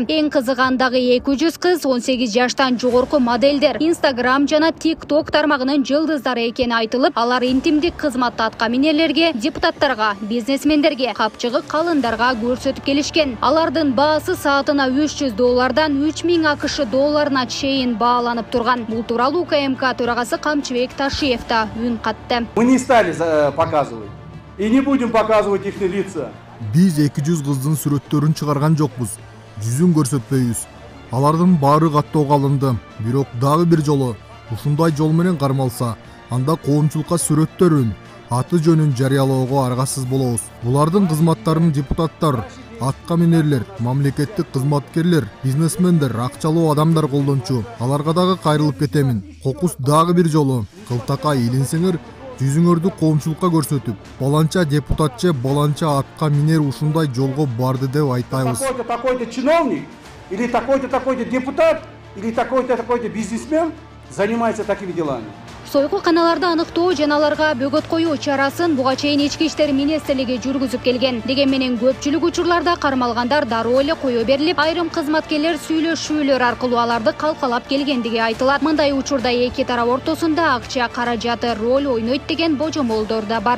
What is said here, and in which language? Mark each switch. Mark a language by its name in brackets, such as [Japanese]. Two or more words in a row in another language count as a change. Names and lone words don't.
[Kyrgyz] Эң кызыгандагы 200 кыз 18 жаштан жогорку моделдер, Instagram жана TikTok тармагынын жылдыздары экени айтылып, алар интимдик кызматты аткаминерлерге, депутаттарга, бизнесмендерге, капчыгы калындарга көрсөтүп келишкен. Алардын баасы саатына $300 3000 АКШ долларына чейин бааланып турган. Бул тууралуу УКМК төрагасы Камчыбек Ташиев да үн катты. [Russian] Мы не стали показывать и не будем показывать их лица. [Kyrgyz] Биз 200 кыздын сүрөттөрүн чыгарган жокпуз. Жүзүн көрсөтпөйбүз. Алардын баары каттоого алынды. Бирок дагы бир жолу ушундай жол менен кармалса, анда коомчулукка сүрөттөрүн, аты жөнүн жарыялоого аргасыз болобуз. Булардын кызматтарын депутаттар, аткаминерлер, мамлекеттик кызматкерлер, бизнесмендер, акчалуу адамдар колдончу. Аларга дагы кайрылып кетемин. Кокус дагы бир жолу кылтакка илинсеңер, жүзүңөрдү коомчулукка көрсөтүп, баланча депутатчы, баланча аткаминер ушундай жолго барды деп айтабыз. [Russian] Такой-то чиновник, или такой-то депутат, или такой-то бизнесмен занимается такими делами. [Kyrgyz] Сойкуканаларды аныктоо жана аларга бөгөт коюу чарасын буга чейин Ички иштер министрлиги жүргүзүп келген. Деген менен көпчүлүк учурларда кармалгандар дароо эле кое берилип, айрым кызматкерлер сүйлөшүүлөр аркылуу аларды калкалап келгендиги айтылат. Мындай учурда эки тарап ортосунда акча каражаты роль ойнойт деген божомолдор да бар.